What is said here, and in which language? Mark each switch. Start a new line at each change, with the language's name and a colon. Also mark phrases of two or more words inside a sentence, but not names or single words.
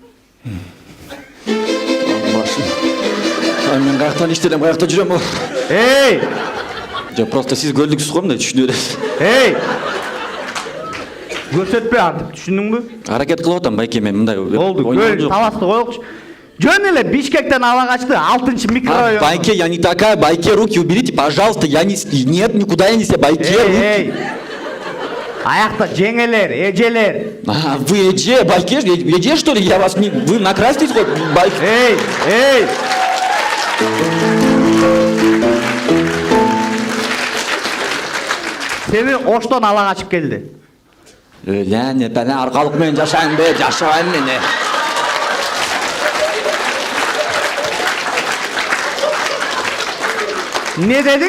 Kyrgyz: Мен каяктан иштелем, каякта жүрөм. Эй! Жо, просто сиз көлдүксүз го мындай түшүнө бересиз. Эй! Көрсөтпөй антип, түшүндүңбү? Аракет кылып атам байке, мен мындай. Болду, көл таласты коелукчу. Жөн эле Бишкектен ала качты, 6-микрорайон. Байке,
Russian: я не такая, байке, руки уберите, пожалуйста, я не... Нет, никуда я не се, байке, руки.
Kyrgyz: Эй! Аякта жеңелер, эжелер.
Russian: Вы
Kyrgyz: эже, байке, эже
Russian: что ли? Я вас не... Вы накраситесь хоть, байке? Эй! Эй!
Kyrgyz: Сени Оштон ала качып келди. Ләне, бәле аркалык менен жашайын бе, жашабайм мени. Не дедиң?